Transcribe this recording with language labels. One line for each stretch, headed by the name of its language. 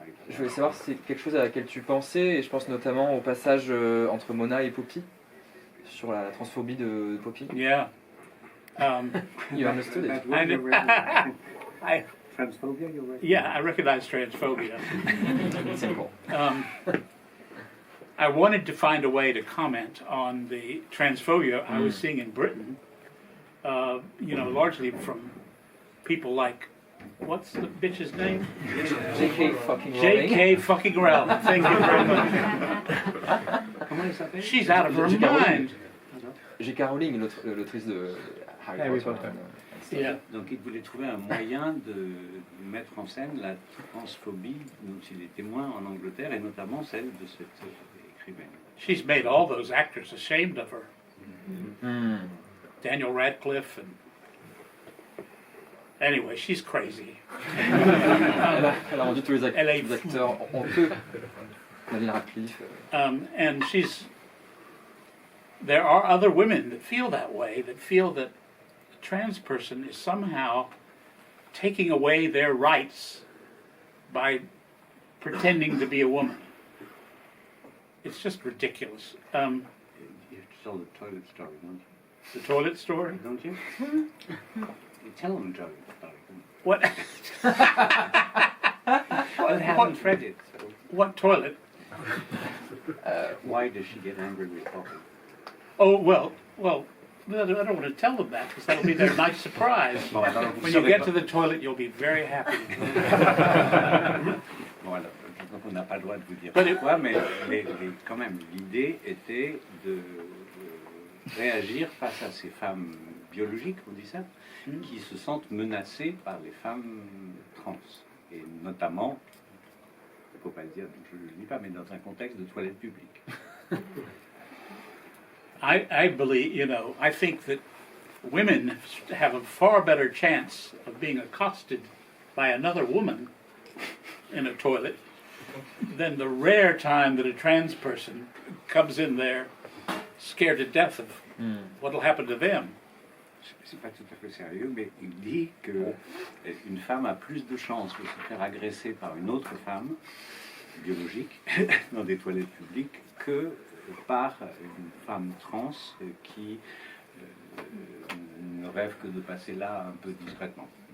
French: Je voulais savoir si c'est quelque chose à laquelle tu pensais, et je pense notamment au passage entre Mona et Poppy, sur la transphobie de Poppy.
English: Yeah. You understood it. Transphobia, you recognize? Yeah, I recognize transphobia. Simple. I wanted to find a way to comment on the transphobia I was seeing in Britain, you know, largely from people like, what's the bitch's name? J.K. fucking Rowling. J.K. fucking Rowling. Thank you very much.
French: Comment elle s'appelle?
English: She's out of her mind.
French: J.K. Rowling, l'autrice de Harry Potter.
English: Yeah.
French: Donc il voulait trouver un moyen de mettre en scène la transphobie dont il est témoin en Angleterre, et notamment celle de cette écrivaine.
English: She's made all those actors ashamed of her. Daniel Radcliffe and... Anyway, she's crazy.
French: Elle a rendu tous les acteurs honteux. Daniel Radcliffe.
English: And there are other women that feel that way, that feel that a trans person is somehow taking away their rights by pretending to be a woman. It's just ridiculous. You have to tell the toilet story, don't you? The toilet story? Don't you? You tell them the toilet story. What? I haven't read it. So. What toilet? Why does she get angry with Poppy? Oh, well, I don't want to tell them that because that'll be their nice surprise.
French: Bon, alors,
English: When you get to the toilet, you'll be very happy.
French: Bon, alors, donc on n'a pas le droit de vous dire pourquoi, mais quand même, l'idée était de réagir face à ces femmes biologiques, on dit ça, qui se sentent menacées par les femmes trans. Et notamment, il ne faut pas le dire, je ne le dis pas, mais dans un contexte de toilette publique.
English: I believe, you know, I think that women have a far better chance of being accosted by another woman in a toilet than the rare time that a trans person comes in there scared to death of what will happen to them.
French: C'est pas tout à fait sérieux, mais il dit qu'une femme a plus de chances de se faire agresser par une autre femme biologique dans des toilettes publiques que par une femme trans qui ne rêve que de passer là un peu discrètement.